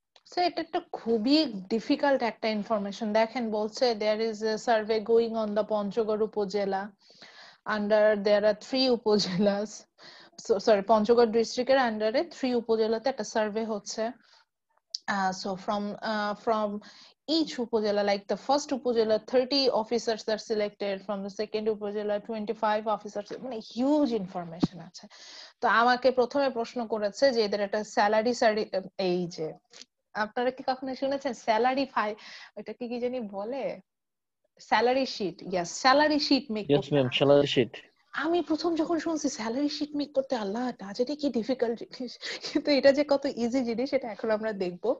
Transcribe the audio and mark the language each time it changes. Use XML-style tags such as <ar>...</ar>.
<bn>So এটা একটা খুবই ডিফিকাল্ট একটা ইনফরমেশন। দেখেন বলছে</bn> <en>there is a survey going on the Panchgoro upazila, under there are 3 উপজেলাস, sorry</en> <bn>Panchagarh ডিস্ট্রিক্টের আন্ডারে 3 উপজেলাতে একটা সার্ভে হচ্ছে।</bn> <en>So from each upazila, like the first upazila 30 officers are selected, from the second upazila 25 officers,</en> <bn>মানে huge information আছে। তো আমাকে প্রথমে প্রশ্ন করেছে যে এদের একটা স্যালারি এই যে আপনারা কি কখনো শুনেছেন স্যালারি এটা কি জানি বলে, salary sheet, yes salary sheet make</bn> <en>Yes, ma'am. Salary sheet.</en> <bn>আমি প্রথম যখন শুনছি স্যালারি শিট মেক করতে, আল্লাহ না জানি কি ডিফিকাল্ট জিনিস, কিন্তু এটা যে কত ইজি জিনিস এটা এখন আমরা দেখবো।</bn>